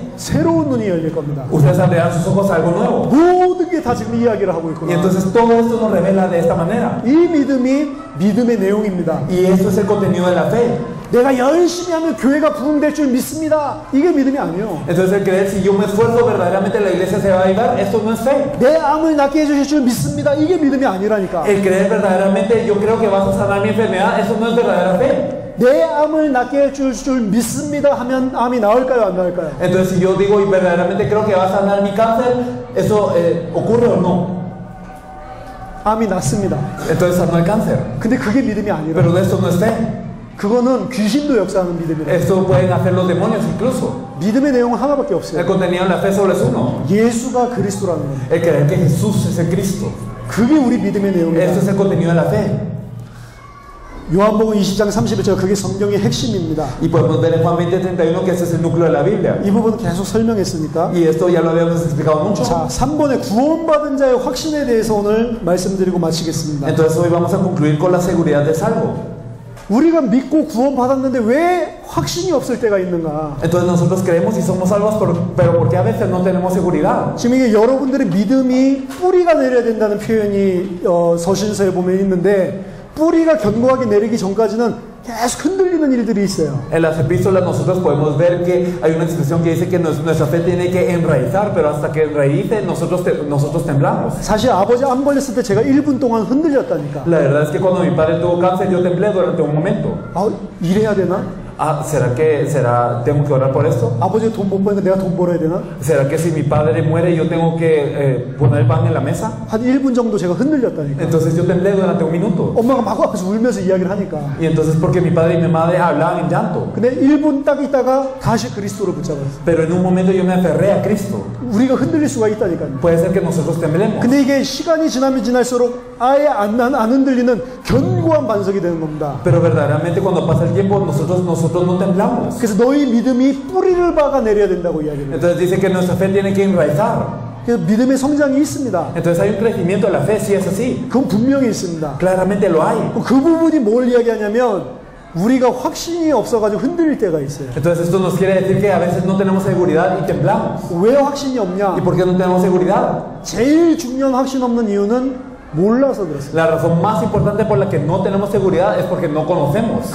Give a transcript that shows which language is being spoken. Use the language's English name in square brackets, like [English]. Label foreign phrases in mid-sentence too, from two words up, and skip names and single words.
[Korean] 새로운 눈이 열릴 겁니다. [Spanish] Ustedes abrirán sus ojos a algo nuevo. [Korean] 모든 게 다 지금 이야기를 하고 [Spanish] Y [Korean] 있구나. [Spanish] entonces todo esto nos revela de esta manera. [Korean] 이 믿음이 믿음의 내용입니다. [Spanish] Y esto es el contenido de la fe. [Korean] 내가 열심히 하면 교회가 부흥될 줄 믿습니다. 이게 믿음이 아니에요. [Spanish] Entonces el creer, si yo me esfuerzo, verdaderamente la iglesia se va a avivar, esto no es fe. [Korean] 내 암을 낫게 해주실 줄 믿습니다. 이게 믿음이 아니라니까. [Spanish] El creer verdaderamente, yo creo que vas a sanar mi enfermedad, eso no es verdadera fe. [Korean] 내 암을 낫게 해줄 줄 믿습니다 하면 암이 나을까요 안 나을까요? [Spanish] Entonces si yo digo y verdaderamente creo que va a sanar mi cáncer, ¿eso ocurre o no? [Korean] 암이 낫습니다. [Spanish] Entonces sanó el cáncer. [Korean] 근데 그게 믿음이 아니라 [Spanish] Pero esto no es fe. [Korean] 그거는 귀신도 역사하는 믿음이라. [Spanish] Esto pueden hacer los demonios incluso. [Korean] 믿음의 내용은 하나밖에 없어요. [Spanish] El contenido de la fe solo es uno. [Korean] 예수가 그리스도라는 거예요. [Spanish] El creer que Jesús es el Cristo. [Korean] 그게 우리 믿음의 내용이다. [Spanish] Esto es el contenido de la fe. [Korean] 요한복음 20장 31절 그게 성경의 핵심입니다. [Spanish] Y podemos ver en Juan 20:31 que ese es el núcleo de la Biblia. [Korean] 이 부분 계속 설명했으니까. [Spanish] Y esto ya lo habíamos explicado mucho. [Korean] 자, 3번에 구원받은 자의 확신에 대해서 오늘 말씀드리고 마치겠습니다. [Spanish] Entonces hoy vamos a concluir con la seguridad de salvo. [Korean] 우리가 믿고 구원받았는데 왜 확신이 없을 때가 있는가? [Spanish] Entonces nosotros creemos y somos salvos, pero ¿por qué a veces no tenemos seguridad? [Korean] 지금 이게 여러분들의 믿음이 뿌리가 내려야 된다는 표현이 서신서에 보면 있는데 뿌리가 견고하게 내리기 전까지는 계속 흔들리는 일들이 있어요. [Spanish] En las epístolas nosotros podemos ver que hay una expresión que dice que nuestra fe tiene que enraizar, pero hasta que enraice nosotros temblamos. [Korean] 사실 아버지 암 걸렸을 때 제가 1분 동안 흔들렸다니까. [Spanish] La verdad es que cuando mi padre tuvo cáncer yo temblé durante un momento. [Korean] 아, 이래야 되나? [Spanish] tengo que orar por esto? [Korean] 아버지가 돈 못 버니까 내가 돈 벌어야 되나? [Spanish] ¿Será que si mi padre muere yo tengo que poner pan en la mesa? [Korean] 한 1분 정도 제가 흔들렸다니까. [Spanish] Entonces yo temblé durante un minuto. [Korean] 엄마가 막 앞에서 울면서 이야기를 하니까. [Spanish] Y entonces porque mi padre y mi madre hablaban en llanto. [Korean] 근데 1분 딱 있다가 다시 그리스도를 붙잡았어요. [Spanish] Pero en un momento yo me aferré a Cristo. [Korean] 우리가 흔들릴 수가 있다니까요. [Spanish] Puede ser que nosotros temblemos. [Korean] 근데 이게 시간이 지나면 지날수록 아예 안 흔들리는 견고한 반석이 되는 겁니다. [Spanish] Pero verdaderamente cuando pasa el tiempo nosotros no temblamos. [Korean] 그래서 너희 믿음이 뿌리를 박아 내려야 된다고 이야기해요. [Spanish] Entonces dice que nuestra fe tiene que enraizar. [Korean] 그래서 믿음의 성장이 있습니다. [Spanish] Entonces hay un crecimiento de la fe, si es así. [Korean] 그건 분명히 있습니다. [Spanish] Claramente lo hay. [Korean] 그 부분이 뭘 이야기하냐면 우리가 확신이 없어가지고 흔들릴 때가 있어요. [Spanish] Entonces esto nos quiere decir que a veces no tenemos seguridad y temblamos. [Korean] 왜 확신이 없냐? [Spanish] ¿Y por qué no tenemos seguridad? [Korean] 제일 중요한 확신 없는 이유는 몰라서 그렇습니다. [Spanish] La razón más importante por la que no tenemos seguridad es porque no conocemos.